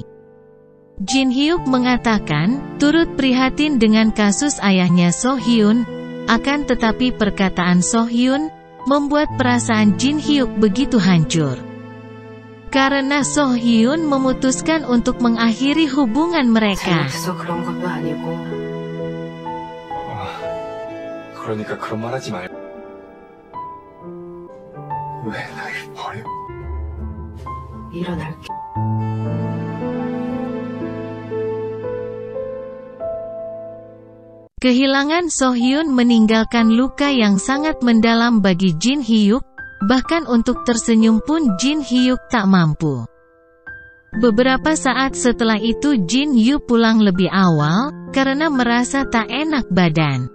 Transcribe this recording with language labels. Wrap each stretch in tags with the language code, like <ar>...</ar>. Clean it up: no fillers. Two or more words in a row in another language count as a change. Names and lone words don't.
<id>Jin Hyuk mengatakan turut prihatin dengan kasus ayahnya So Hyun, akan tetapi perkataan So Hyun membuat perasaan Jin Hyuk begitu hancur. Karena So Hyun memutuskan untuk mengakhiri hubungan mereka.</id> <ko>그러니까 그런 말 하지 말고. 왜 날 버려? 일어날게.</ko> <id>Kehilangan So Hyun meninggalkan luka yang sangat mendalam bagi Jin Hyuk, bahkan untuk tersenyum pun Jin Hyuk tak mampu. Beberapa saat setelah itu Jin Hyuk pulang lebih awal, karena merasa tak enak badan.</id>